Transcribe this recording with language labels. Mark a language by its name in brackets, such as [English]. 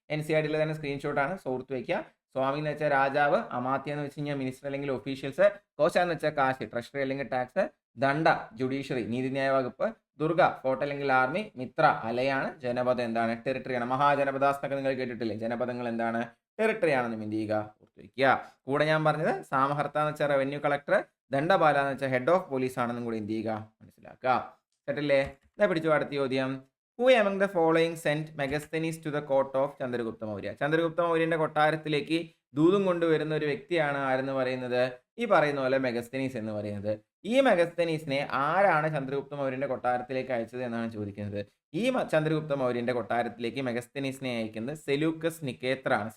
[Malayalam] NCERTയിൽ തന്നെ സ്ക്രീൻഷോട്ടാണ്, സുഹൃത്ത് വയ്ക്കുക. സ്വാമി എന്ന് വെച്ചാൽ രാജാവ്, അമാത്യ എന്ന് വെച്ച് കഴിഞ്ഞാൽ മിനിസ്റ്റർ അല്ലെങ്കിൽ ഒഫീഷ്യൽസ്, കോശ എന്ന് വെച്ചാൽ കാശ്, ട്രഷറി അല്ലെങ്കിൽ ടാക്സ്, ദണ്ഡ ജുഡീഷ്യറി നീതിന്യായ വകുപ്പ്, ദുർഗ ഫോർട്ട് അല്ലെങ്കിൽ ആർമി, മിത്ര അലയാണ്, ജനപദം എന്താണ്? ടെറിട്ടറിയാണ്. മഹാജനപദാസ് എന്നൊക്കെ നിങ്ങൾ കേട്ടിട്ടില്ലേ? ജനപദങ്ങൾ എന്താണ്? ടെറിട്ടറി ആണെന്ന് എന്ത് ചെയ്യുക? ഓർത്ത് വയ്ക്കുക. കൂടെ ഞാൻ പറഞ്ഞത് സാമഹർത്ത എന്ന് വെച്ചാൽ റവന്യൂ കളക്ടർ, ദണ്ഡപാല എന്ന് വെച്ചാൽ ഹെഡ് ഓഫ് പോലീസ് ആണെന്നും കൂടി എന്ത് ചെയ്യുക? മനസ്സിലാക്കുക. കേട്ടില്ലേ? ഇതാ പിടിച്ചു അടുത്ത ചോദ്യം. [English] Who among the following sent Megasthenes to the court of Chandragupta Maurya? [Malayalam] Chandragupta മൗര്യന്റെ കൊട്ടാരത്തിലേക്ക് ദൂതും കൊണ്ടുവരുന്ന ഒരു വ്യക്തിയാണ് ആരെന്ന് പറയുന്നത്? ഈ പറയുന്ന പോലെ മെഗസ്തനീസ് എന്ന് പറയുന്നത്. ഈ മെഗസ്തനീസിനെ ആരാണ് ചന്ദ്രഗുപ്ത മൗര്യന്റെ കൊട്ടാരത്തിലേക്ക് അയച്ചത് എന്നാണ് ചോദിക്കുന്നത്. ഈ ചന്ദ്രഗുപ്ത മൗര്യന്റെ കൊട്ടാരത്തിലേക്ക് മെഗസ്തനീസിനെ അയക്കുന്നത് സെലൂക്കസ് നിക്കേത്ര ആണ്.